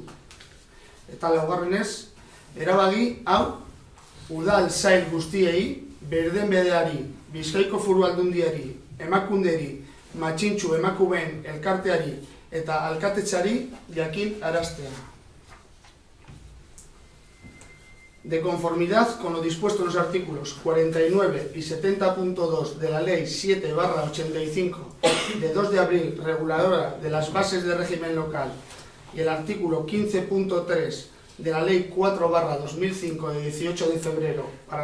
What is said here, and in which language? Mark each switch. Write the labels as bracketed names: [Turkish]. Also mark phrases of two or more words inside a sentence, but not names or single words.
[Basque] Eta laugarrenez, erabaki hau udal sail guztiei, berdenbedeari, Bizkaiko Foru Aldundiari, emakunderi, matxintxu emakumeen elkarteari eta alkatetzari jakin araztea. [Spanish] De conformidad con lo dispuesto en los artículos 49 y 70.2 de la Ley 7/85 de 2 de abril reguladora de las bases de régimen local y el artículo 15.3 de la Ley 4/2005 de 18 de febrero para